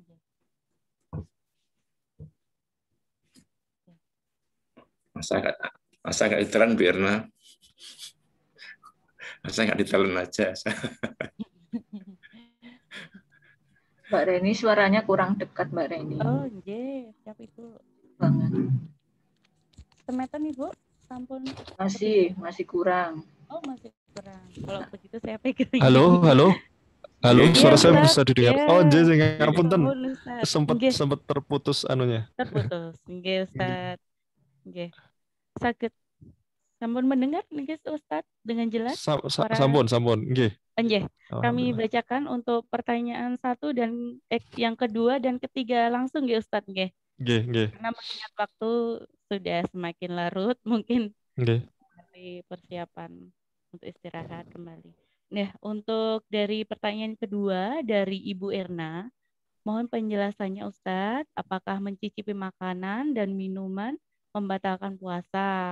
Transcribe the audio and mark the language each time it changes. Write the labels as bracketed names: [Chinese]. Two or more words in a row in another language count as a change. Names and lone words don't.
[Indonesian] Masa nggak ditelan Bu Erna? Masa nggak ditelan aja? Mbak Reni suaranya kurang dekat Mbak Reni. Oh, iya, siap itu. Banget. [Balinese] Semeton Ibu, sampun. [Indonesian] Masih kurang. Oh, masih kurang. Kalau begitu saya pegang. Halo, suara saya bisa didengar. Ya. Oh, jadi ngapunten. Sempat terputus anunya. Terputus. [Javanese] Nggih, Ustaz. Nggih. Saged sampun mendengar nggih Ustaz [Indonesian] dengan jelas? [Javanese] Sampun, nggih. Nggih. [Indonesian] Kami bacakan untuk pertanyaan 1 dan yang kedua dan ketiga langsung nggih Ustaz nggih. [Javanese] Nggih. [Indonesian] Karena mengingat waktu sudah semakin larut, mungkin dari persiapan untuk istirahat kembali. Nah, untuk dari pertanyaan kedua dari Ibu Erna, mohon penjelasannya Ustadz, apakah mencicipi makanan dan minuman membatalkan puasa?